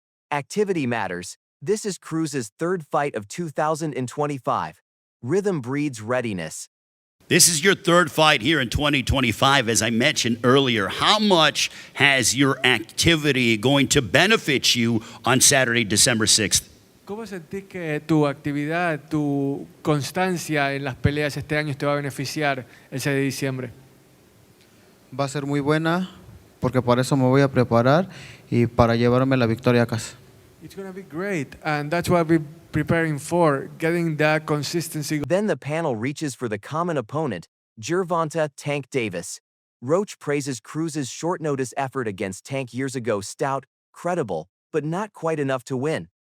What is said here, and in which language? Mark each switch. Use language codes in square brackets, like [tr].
[en] Activity matters. This is Cruz's third fight of 2025. Rhythm breeds readiness. This is your third fight here in 2025, as I mentioned earlier. How much has your activity going to benefit you on Saturday, December 6th? [es] ¿Cómo sentís que tu actividad, tu constancia en las peleas este año te va a beneficiar el 6 de diciembre? Va a ser muy buena porque para eso me voy a preparar y para llevarme la victoria a casa. [en] It's going to be great, and that's what we're preparing for, getting that consistency. Then the panel reaches for the common opponent, Gervonta "Tank" Davis. Roach praises Cruz's short-notice effort against Tank years ago stout, credible, but not quite enough to win.